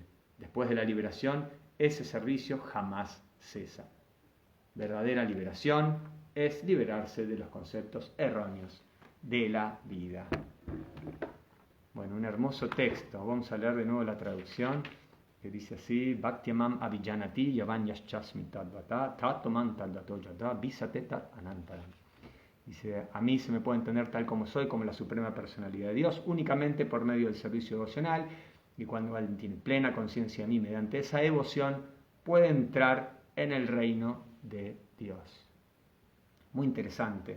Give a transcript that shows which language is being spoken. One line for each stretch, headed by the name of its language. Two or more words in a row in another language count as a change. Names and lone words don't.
Spanish: Después de la liberación, ese servicio jamás cesa. Verdadera liberación es liberarse de los conceptos erróneos de la vida. Bueno, un hermoso texto. Vamos a leer de nuevo la traducción, que dice así:
Sanskrit: Bhaktyamam avijanati yavanyaschasmi tadvata tatomam tadvato yada visatetat anantaram.
Spanish: Dice, a mí se me puede entender tal como soy, como la Suprema Personalidad de Dios, únicamente por medio del servicio devocional, y cuando alguien tiene plena conciencia de mí mediante esa devoción, puede entrar en el reino de Dios. Muy interesante.